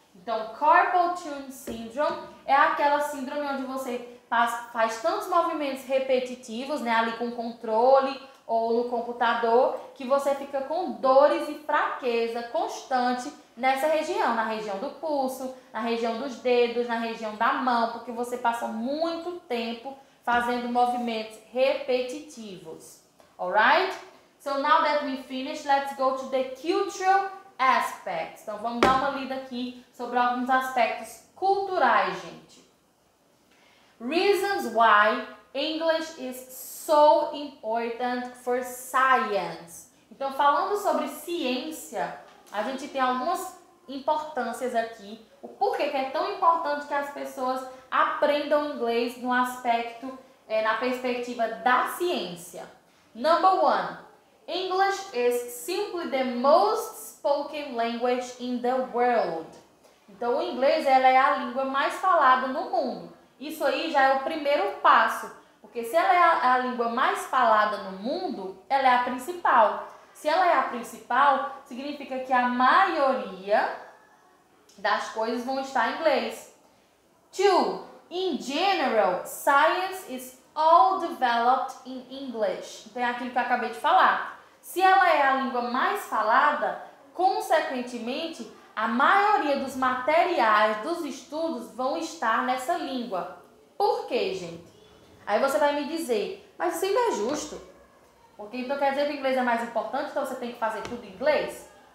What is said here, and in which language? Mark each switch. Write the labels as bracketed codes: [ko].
[pt] Então, Carpal tunnel syndrome é aquela síndrome onde você faz tantos movimentos repetitivos, né, ali com controle ou no computador, que você fica com dores e fraqueza constante nessa região, na região do pulso, na região dos dedos, na região da mão, porque você passa muito tempo fazendo movimentos repetitivos. [en] Alright? So now that we finished, let's go to the cultural aspects. [pt] Então, vamos dar uma lida aqui sobre alguns aspectos culturais, gente. [en] Reasons why English is so important for science. [pt] Então, falando sobre ciência, a gente tem algumas importâncias aqui. O porquê que é tão importante que as pessoas aprendam inglês no aspecto, na perspectiva da ciência. [en] Number one, English is simply the most spoken language in the world. [pt] Então, o inglês ela é a língua mais falada no mundo. Isso aí já é o primeiro passo, porque se ela é a língua mais falada no mundo, ela é a principal. Se ela é a principal, significa que a maioria das coisas vão estar em inglês. [en] Two, in general, science is all developed in English. [pt] Então é aquilo que eu acabei de falar. Se ela é a língua mais falada, consequentemente, a maioria dos materiais, dos estudos vão estar nessa língua. Por quê, gente? Aí você vai me dizer, mas isso não é justo. Porque então quer dizer que o inglês é mais importante, então você tem que fazer tudo em inglês?